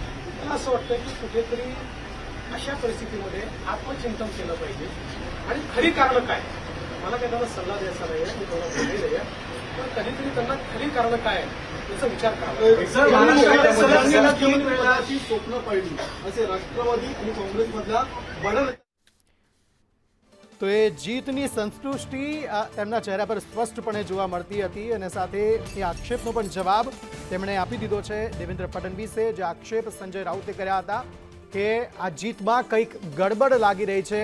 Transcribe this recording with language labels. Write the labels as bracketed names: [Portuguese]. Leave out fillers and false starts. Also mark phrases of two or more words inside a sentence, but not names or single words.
[Marathi] मला असं वाटतं की कुठेतरी अशा परिस्थितीमध्ये आत्मचिंतन केलं पाहिजे आणि खरी कारणं काय, मला काही त्यांना सल्ला द्यायचा नाही आहे, मी त्यांना बोलले नाही आहे, पण कधीतरी त्यांना खरी कारणं काय याचा विचार करावा। स्वप्न पडली असे राष्ट्रवादी आणि काँग्रेसमधल्या बळ [Gujarati] તો એ જીતની સંતુષ્ટિ તેમના ચહેરા પર સ્પષ્ટપણે જોવા મળતી હતી અને સાથે એ આક્ષેપનો પણ જવાબ તેમણે આપી દીધો છે દેવેન્દ્ર ફડણવીસે, જે આક્ષેપ સંજય રાઉતે કર્યા હતા કે આ જીતમાં કંઈક ગડબડ લાગી રહી છે।